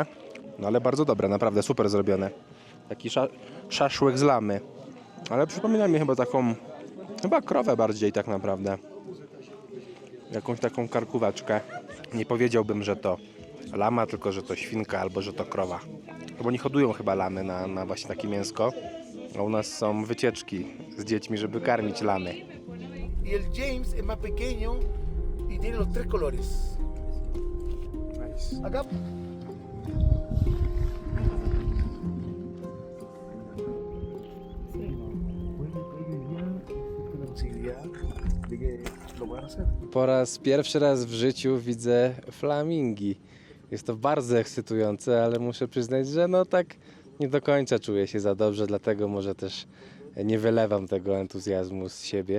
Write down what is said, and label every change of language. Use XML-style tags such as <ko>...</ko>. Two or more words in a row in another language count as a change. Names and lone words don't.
<pl>No ale bardzo dobre, naprawdę super zrobione. Taki szaszłyk z lamy, ale przypomina mi chyba taką, chyba krowę bardziej tak naprawdę. Jakąś taką karkóweczkę. Nie powiedziałbym, że to lama, tylko że to świnka albo że to krowa. Bo nie hodują chyba lamy na właśnie takie mięsko. A u nas są wycieczki z dziećmi, żeby karmić lamy.</pl> <es>Y el James es más pequeño y tiene los 3 colores. Acá.</es> <pl>Po raz pierwszy raz w życiu widzę flamingi. Jest to bardzo ekscytujące, ale muszę przyznać, że no tak nie do końca czuję się za dobrze, dlatego może też nie wylewam tego entuzjazmu z siebie.</pl>